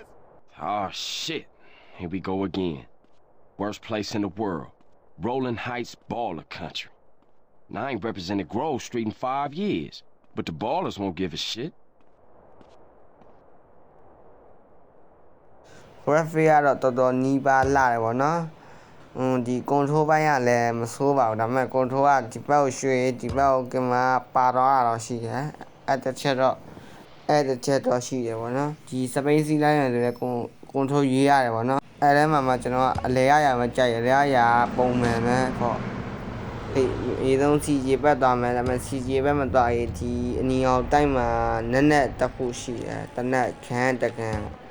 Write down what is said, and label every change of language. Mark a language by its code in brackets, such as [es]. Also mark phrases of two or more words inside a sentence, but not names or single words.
[en] Oh, shit. Here we go again. Worst place in the world. Rolling Heights baller country. Now, I ain't represented Grove Street in 5 years, but the ballers won't give a shit. [my] referee ကတော့တော်တော်နီးပါးလာတယ်ဗောနော်ဒီ control ဘိုင်းကလည်းမဆိုးပါဘူးဒါပေမဲ့ control ကဒီဘက်ကိုရွှေ့ ဒီဘက်ကိုကင်မရာပါတော့ရှိတယ်အဲ့တစ်ချက်တော့ရှိတယ်ဗောနော်ဒီ space စီးလိုက်ရတယ်လည်း control ရေးရတယ်ဗောနော်အဲ့ထဲမှာကျွန်တော်ကအလဲရမကြိုက်အလဲရပုံမှန်ပဲပေါ့အေးဆုံး CJ ဘက်သွားမယ်ဒါပေမဲ့ CJ ဘက်မသွားရင်ဒီအနီအောင်တိုက်မှာနက်တက်ဖို့ရှိတယ်တနက်ခန်းတကန်